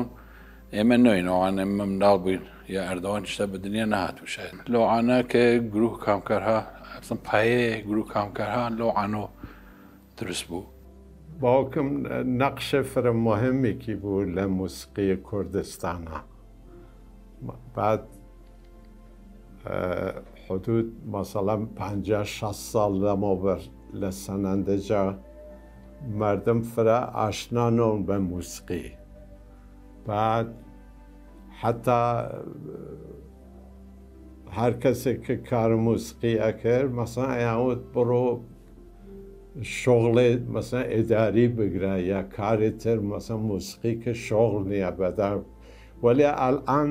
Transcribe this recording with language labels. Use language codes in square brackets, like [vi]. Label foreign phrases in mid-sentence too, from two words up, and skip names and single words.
[ckb] ئێمە نوێین ئەوانە ئێمە منداڵ بووین یا ئەردەوان شتە بە دنیا نەهاتوو شاید. لەوانە کە گروه کامکارها پایەیە گروه کامکارها لەوانە دروست بوو. باوکم نقش فرە مهمێکی بوو لە موسیقی کوردستانە. [fa] بعد حدود مثلا [ckb] 50-60 سال لەمەوبەر لە سەنەندەجا مردم فرە ئاشنانەون بە موسیقی. [fa] بعد حتی هر کسی که کار موسیقی کرد مثلا ایامد برو شغل مثلا اداری بگیره یا کاری تر مثلا موسیقی که شغل نیه بدن ولی الان